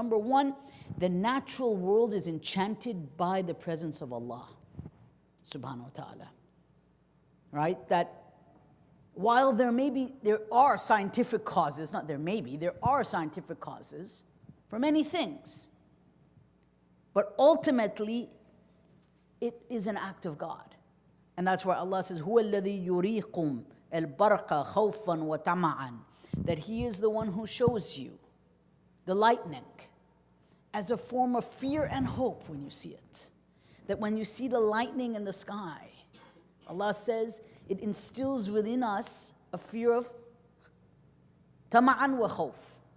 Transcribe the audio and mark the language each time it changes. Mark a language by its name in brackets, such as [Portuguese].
[English] Number 1, the natural world is enchanted by the presence of Allah subhanahu wa ta'ala. Right? That while there are scientific causes, there are scientific causes for many things. But ultimately, it is an act of God. And that's why Allah says, [Arabic] هُوَ الَّذِي يُرِيكُمْ الْبَرْقَ خَوْفًا وَطَمَعًا. [English] That He is the one who shows you the lightning as a form of fear and hope when you see it. That when you see the lightning in the sky, Allah says it instills within us a fear of tama'an wa khawf.